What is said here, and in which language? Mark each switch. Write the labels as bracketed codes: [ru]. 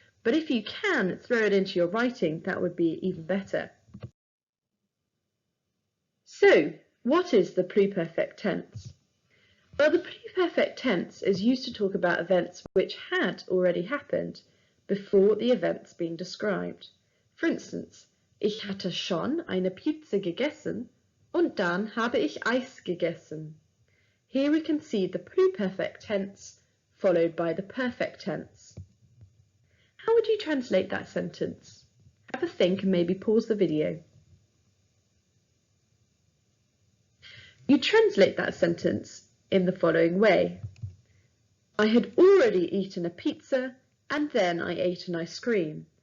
[en] But if you can throw it into your writing, that would be even better. So, what is the pluperfect tense? Well, the pluperfect tense is used to talk about events which had already happened before the events being described. For instance, [de] ich hatte schon eine Pizza gegessen und dann habe ich Eis gegessen. [en] Here we can see the pluperfect tense followed by the perfect tense. How would you translate that sentence? Have a think and maybe pause the video. You translate that sentence in the following way. I had already eaten a pizza and then I ate an ice cream.